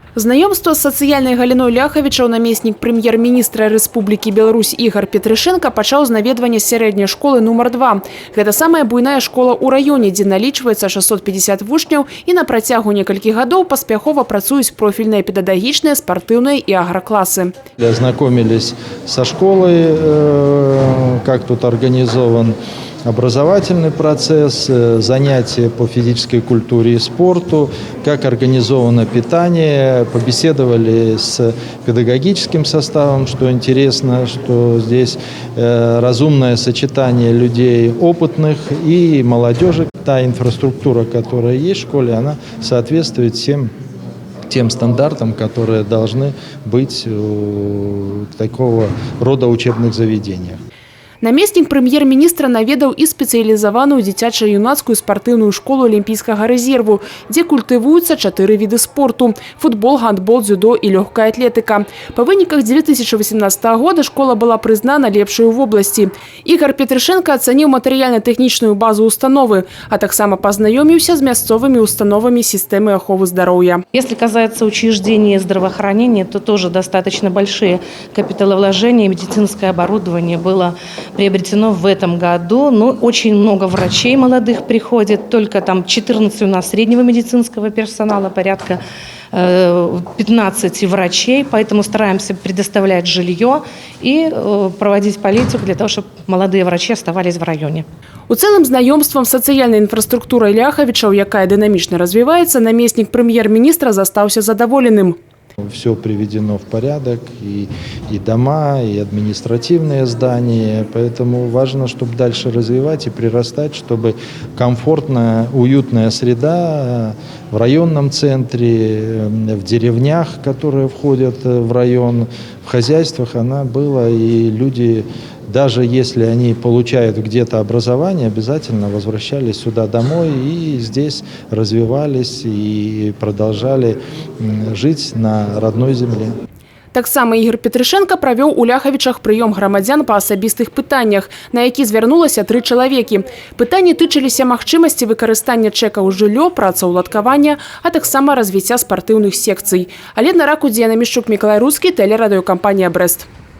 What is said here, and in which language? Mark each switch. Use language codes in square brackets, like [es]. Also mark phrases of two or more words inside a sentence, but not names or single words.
[be] Знаёмства з сацыяльнай галіной Ляхавічаў намеснік прэм'ер-міністра Рэспублікі Беларусь Ігар Петрышэнка пачаў з наведвання сярэдняй школы нумар 2. Гэта самая буйная школа ў раёне, дзе налічваецца 650 вучняў і на працягу некалькіх гадоў паспяхова працуюць профільныя педагагічныя, спартыўныя і агракласы. [ru] Ознакомились со школой, как тут организован образовательный процесс, занятия по физической культуре и спорту, как организовано питание, побеседовали с педагогическим составом, что интересно, что здесь разумное сочетание людей опытных и молодежи. Та инфраструктура, которая есть в школе, она соответствует тем стандартам, которые должны быть в такого рода учебных заведениях. [be] Намеснік прэм'ер-міністра наведаў і спецыялізаваную дзіцяча-юнацкую спартыўную школу алімпійскага рэзерву, дзе культывуюцца 4 віды спорту – футбол, гандбол, дзюдо і лёгкая атлетыка. Па выніках 2018 года школа была прызнана лепшай у вобласці. Ігар Петрышэнка ацаніў матэрыяльна-тэхнічную базу установы, а таксама пазнаёміўся з мясцовымі установамі сістэмы аховы здароўя. [ru] Если касается учреждений здравоохранения, то тоже достаточно большие капиталовложения, медицинское оборудование было приобретено в этом году. Ну, очень много врачей молодых приходит, только там 14 у нас среднего медицинского персонала, порядка 15 врачей, поэтому стараемся предоставлять жилье и проводить политику для того, чтобы молодые врачи оставались в районе. [be] У цэлым знаёмствам з сацыяльнай інфраструктурай Ляхавічаў, якая дынамічна развіваецца, намеснік прэм'ер-міністра застаўся задаволеным. [ru] Все приведено в порядок, и дома, и административные здания. Поэтому важно, чтобы дальше развивать и прирастать, чтобы комфортная, уютная среда в районном центре, в деревнях, которые входят в район, в хозяйствах, она была, и люди, даже если они получают где-то образование, обязательно возвращались сюда домой и здесь развивались и продолжали жить на родной земле. [be] Таксама Ігар Петрышэнка правёў у Ляхавічах прыём грамадзян па асабістых пытаннях, на які звярнулася 3 чалавекі. Пытанні тычыліся магчымасці выкарыстання чэкаў жыллё, працаўладкавання, а таксама развіцця спартыўных секцый. Алена Ракудзіна, Мішчук, Мікалай Руцкі, тэлерадыёкампанія «Брэст».